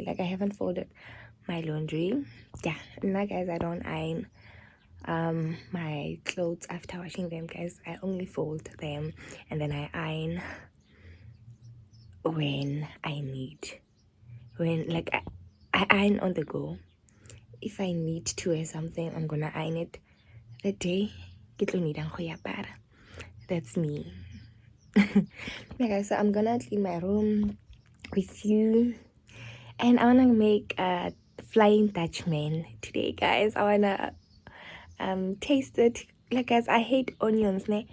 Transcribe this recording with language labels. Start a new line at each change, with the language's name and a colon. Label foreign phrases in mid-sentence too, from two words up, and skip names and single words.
English: Like I haven't folded my laundry. Yeah, and now guys, I don't iron my clothes after washing them, guys. I only fold them and then I iron when I need. When like I iron on the go. If I need to wear something, I'm gonna iron it the day
Tswana: ke tlo needang go apara.
English: That's me. Yeah guys, so I'm gonna clean my room with you, and I wanna make a Flying Dutchman today, guys. I wanna taste it. Like guys, I hate onions, ne?